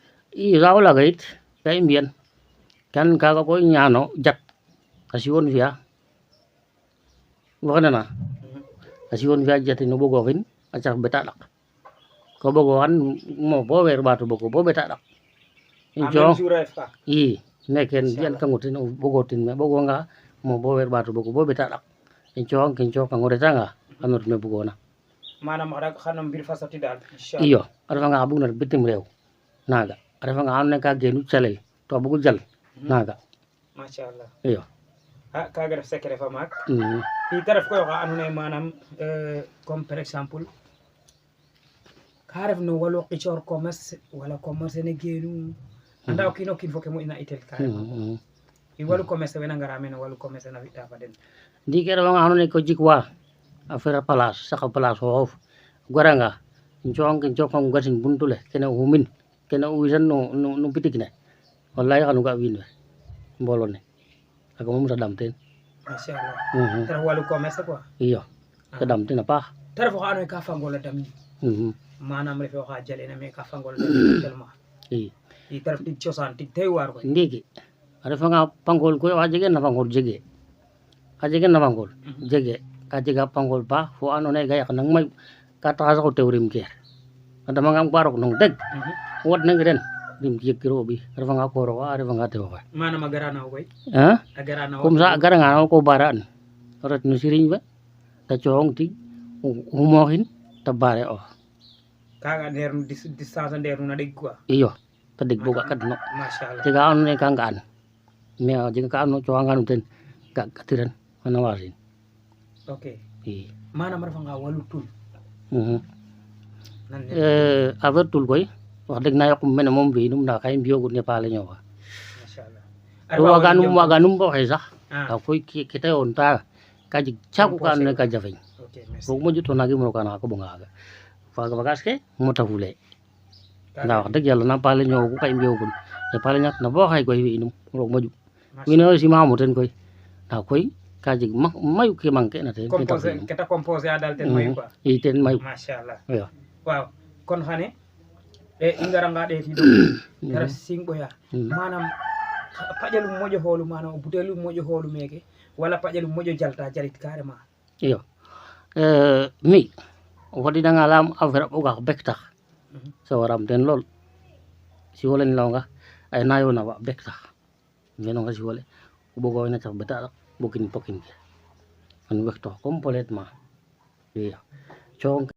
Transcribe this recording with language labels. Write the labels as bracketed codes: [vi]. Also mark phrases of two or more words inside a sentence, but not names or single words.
[srr] i saax o laaga yit ka i mbi'an kan kaaga koy ñaano jat a siwon fi'a woxe nana a siwon fi'a jatin o ɓogooxin a caf beta ɗak ko ɓogooxan mo bo weer ɓaato ɓogo bo beta ɗak [fr] en même jour [srr] a ref ka i meke fi'ankango ten o ɓogootin me ɓogoonga mo bo weer ɓaato ɓogo bo beta ɗak in cooxang ken cooxkang o retanga xano ret me bugoona manam xano mbir fa soti daal iyo a refanga xa bugna ret bitim reew naaga a refanga xa andoona yee ka geenu calel to a bugu jal naaga machallah iyo a kaaga ref secret fa maak i te ref koy oxa andoona yee manam [fr] comme par exemple [srr] ka ref no walu qicoor commerce wala commerce ne geenu anda o kiin o kiin fo ke moƴna itel ka i walu commerce wena ngara mene walu commerce na fi'ta fa den ndiiki a refanga xa andoona yee ko jikwa affaire a place saq place xooxof o garanga um cooxang o gasin buntu le kene o xumin kene o ɓisan no pitik ne walahi xano ga wiin we mboolo ne kaaga moom saɗaam teen machallah te ref walu commerce quoi iyo saɗaam teen a paax te ref oxa andoona yee ka fangol a damin manam refe oxa jalena mais ka fangol a damin tellement i i te ref tig cosaan tig tey waar koy ndiiki a refanga pangol koy oxa jegeen na fangol jegee xa jegeen na fangol jegee ka jega pangol paax fo andoona yee ga yaqanang mayu ka taxa sax o tew rim keer a damangam ba rok nong deg o wadnangi ren rim jegkiro o ɓiy a refanga koor oxa a refanga tew oxe manam a gara na wo koy a a gara na wo [fr] comme ça [srr] a garanga na wo ko bare an o ret no siriñ fe te cooxong tig o xumooxin te bare ox kaga ndeer nu distance a ndeer nu na ɗeg quoi iyo te deg bo ga kadno machallah jega ka andoona yee ka nga'an mais a jega ka andoona cooxanganum ten ga katiran xana waasin ok i manam a refanga walu tul nan ne affaire tul koy wax deg na yoqum mene moom fi'inum ndaa ka i mbiyoogun ne paale ñoofa machallah to waganum bo xey sax Ah, nda koy ke ta yoon ta ka jeg caku ka andoona yee ka jafeñ ok merci roog moƴu to nangi mono kana xa koɓonga xaaga faga bagage ke mota fule nda wax deg yàlla na paale ñoowu ka i mbiyogun e paale ñakna bo xaye koy fi'inum roog moƴu wiin we aussi maxamo ten koy nda koy ka jeg mayu ke manquer na ten composé ke ta composé a dal ten mayu quoi i ten mayu machallah iyo waaw kon xane i ngaranga ɗeetiɗo gara Sing Boyar manam paƴalum moƴo hoolu manam o butelum moƴo hoolu meke wala paƴalum moƴo jalta jalit carrément iyo mi o fadidanga layam affaire a ɓogax bek tax sawaram ten lool siwo lene leyonga ay na yoona fa bek tax genonga siwo le o ɓoga wena caf beta ɗak ɓogin pokin ke xan wektox complètement iyo